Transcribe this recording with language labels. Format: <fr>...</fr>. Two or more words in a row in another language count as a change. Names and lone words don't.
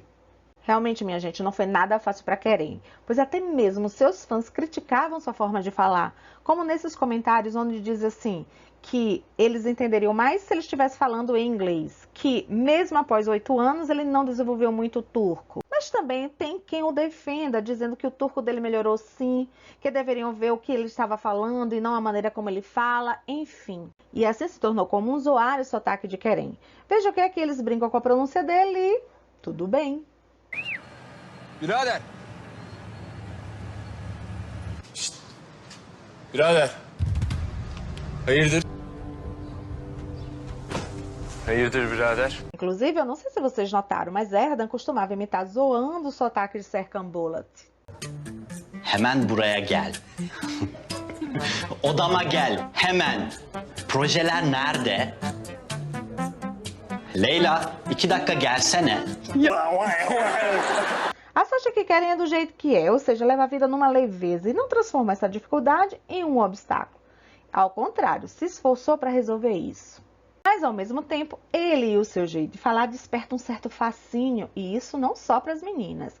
<pt>Realmente, minha gente, não foi nada fácil para Kerem, pois até mesmo seus fãs criticavam sua forma de falar, como nesses comentários onde diz assim, que eles entenderiam mais se ele estivesse falando em inglês, que mesmo após 8 anos ele não desenvolveu muito o turco. Mas também tem quem o defenda, dizendo que o turco dele melhorou sim, que deveriam ver o que ele estava falando e não a maneira como ele fala, enfim. E assim se tornou comum zoar o sotaque de Kerem. Veja o que é que eles brincam com a pronúncia dele e tudo bem.</pt> <tr>Birader. Şşt. Birader. Hayırdır? Hayırdır birader?</tr> <pt>Inclusive, eu não sei se vocês notaram, mas Erdan costumava imitar zoando o sotaque de Serkan Bolat.</pt> <tr>Hemen buraya gel. Odama gel, hemen. Projeler nerede? Leyla, 2 dakika gelsene.</tr> <pt>A sorte que Kerem é do jeito que é, ou seja, leva a vida numa leveza e não transforma essa dificuldade em um obstáculo. Ao contrário, se esforçou para resolver isso. Mas, ao mesmo tempo, ele e o seu jeito de falar despertam um certo fascínio, e isso não só para as meninas.</pt>